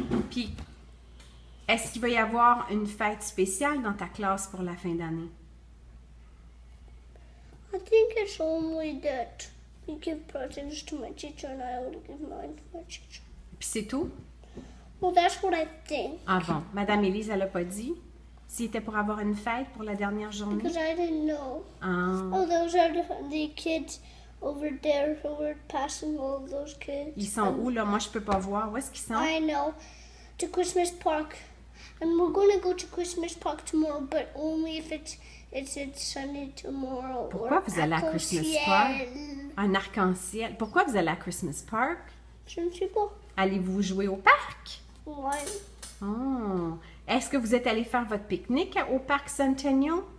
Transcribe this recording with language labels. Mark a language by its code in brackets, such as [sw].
[fr] Puis, est-ce qu'il va y avoir une fête spéciale dans ta classe pour la fin d'année? [en] I think it's only that we give presents to my teacher and I only give mine to my teacher. [fr] Puis c'est tout? [en] Well, that's what I think. [fr] Ah bon. Madame Élise, elle n'a pas dit? S'il était pour avoir une fête pour la dernière journée? [en] Because I didn't know. Ah. Oh, those are the kids over there who were passing all of those kids. [fr] Ils sont où, là? Moi, je peux pas voir. Où est-ce qu'ils sont? [en] I know. To Christmas Park. And we're going to go to Christmas Park tomorrow, but only if it's sunny tomorrow. [fr] Pourquoi vous allez à Christmas Park? Un arc-en-ciel. Pourquoi vous allez à Christmas Park? Je ne sais pas. Allez-vous jouer au parc? Ouais. Oh. Est-ce que vous êtes allé faire votre pique-nique au parc Centennial?